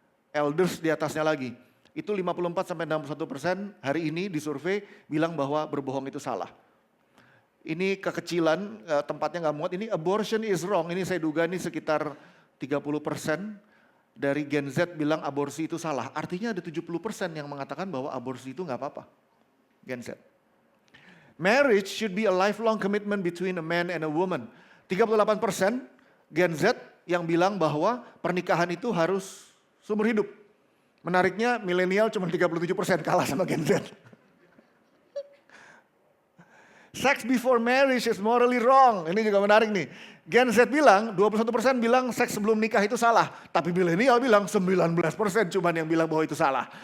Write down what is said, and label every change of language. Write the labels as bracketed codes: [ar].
[id] Elders di atasnya lagi. Itu 54-61% hari ini di survei bilang bahwa berbohong itu salah. Ini kekecilan, tempatnya nggak muat. Ini [en] abortion is wrong. [id] Ini saya duga ini sekitar 30% dari Gen Z bilang aborsi itu salah. Artinya ada 70% yang mengatakan bahwa aborsi itu nggak apa-apa. Gen Z. [en] Marriage should be a lifelong commitment between a man and a woman. [id] 38% Gen Z yang bilang bahwa pernikahan itu harus seumur hidup. Menariknya milenial cuma 37% kalah sama Gen Z. [en] Sex before marriage is morally wrong. [id] Ini juga menarik nih. Gen Z bilang, 21% bilang seks sebelum nikah itu salah. Tapi milenial bilang 19% cuman yang bilang bahwa itu salah.